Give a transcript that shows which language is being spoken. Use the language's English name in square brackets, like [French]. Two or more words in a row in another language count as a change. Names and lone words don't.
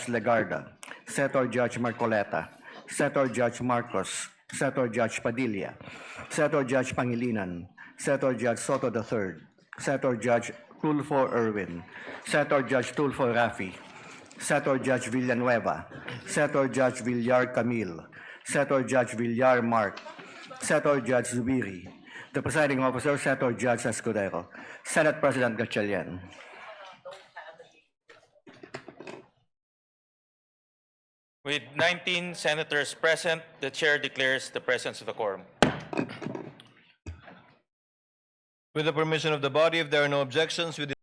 [English] Legarda, Senator Judge Marcoleta, Senator Judge Marcos, Senator Judge Padilla, Senator Judge Pangilinan, Senator Judge Soto III, Senator Judge Tulfo Irwin, Senator Judge Tulfo Rafi, Senator Judge Villanueva, Senator Judge Villar Camille, Senator Judge Villar Mark, Senator Judge Zubiri, the presiding officer, Senator Judge Escudero, Senate President Gatchalian. With 19 senators present, the chair declares the presence of a quorum. With the permission of the body, if there are no objections,